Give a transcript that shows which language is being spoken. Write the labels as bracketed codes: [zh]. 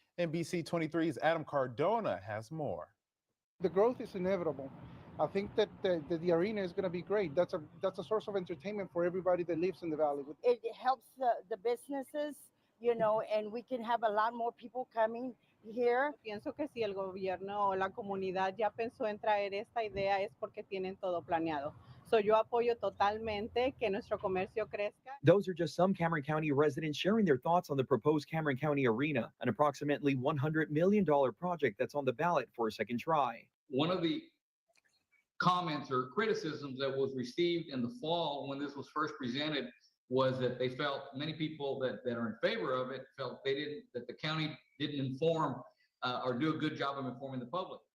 [en] NBC 23's Adam Cardona has more. The growth is inevitable. I think that the arena is going to be great. That's a source of entertainment for everybody that lives in the valley. It helps the businesses, you know, and we can have a lot more people coming here. [es] Pienso que si el gobierno o la comunidad ya pensó en traer esta idea es porque tienen todo planeado. So yo apoyo totalmente que nuestro comercio crezca. [en] Those are just some Cameron County residents sharing their thoughts on the proposed Cameron County Arena, an approximately $100 million project that's on the ballot for a second try. One of the comments or criticisms that was received in the fall when this was first presented was that they felt, many people that are in favor of it felt that the county didn't inform or do a good job of informing the public.